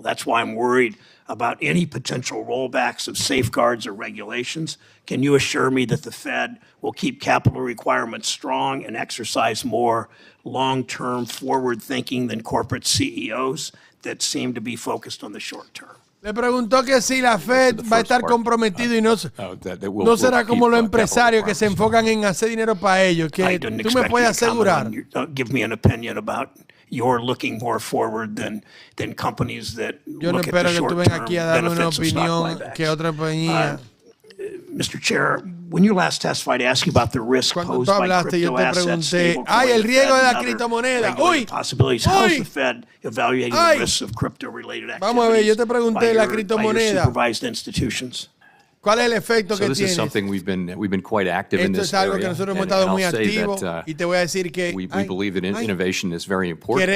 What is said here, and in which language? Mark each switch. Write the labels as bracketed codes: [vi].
[en] That's why I'm worried about any potential rollbacks of safeguards or regulations. Can you assure me that the Fed will keep capital requirements strong and exercise more long-term forward thinking than corporate CEOs that seem to be focused on the short term? [es] Le preguntó que si la Fed va a estar comprometido y no será como los empresarios que se enfocan en hacer dinero para ellos. Que tú me puedes asegurar. [en] Give me an opinion about you're looking more forward than companies that look at the short term benefits of stock buybacks. Mr. Chair, when you last testified, I asked you about the risk posed by crypto assets, stablecoins, [es] el riesgo de la criptomoneda. [en] Possibilities. How is the Fed evaluating the risks of crypto-related activities by supervised institutions? [es] ¿Cuál es el efecto que tiene? [en] This is something we've been quite active in this area. [es] Esto es algo que [en] area, [es] nosotros hemos estado muy activos y te voy a decir que [en] we believe that innovation is very important.